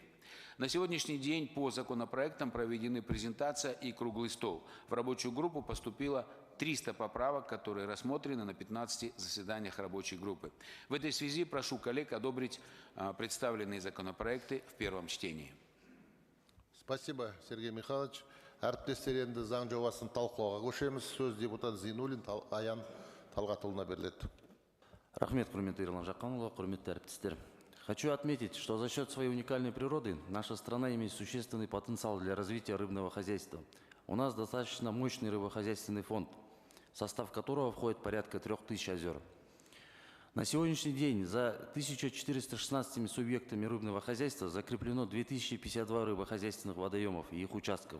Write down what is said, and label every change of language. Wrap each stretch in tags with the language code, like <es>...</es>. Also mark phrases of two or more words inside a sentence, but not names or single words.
<ru>На сегодняшний день по законопроектам проведены презентация и круглый стол. В рабочую группу поступило 300 поправок, которые рассмотрены на 15 заседаниях рабочей группы. В этой связи прошу коллег одобрить представленные законопроекты в первом чтении. Спасибо, Сергей Михайлович.</ru> <kk>Әріптестер, енді заң жобасын талқылауға көшеміз. Сөз депутат Зейнуллин Аян Талғатұлына беріледі. Рахмет, құрметті Ерлан Жақанұлы, құрметті әріптестер.</kk> <ru>Хочу отметить, что за счет своей уникальной природы наша страна имеет существенный потенциал для развития рыбного хозяйства. У нас достаточно мощный рыбохозяйственный фонд, в состав которого входит порядка 3000 озер. На сегодняшний день за 1416 субъектами рыбного хозяйства закреплено 2052 рыбохозяйственных водоемов и их участков.</ru>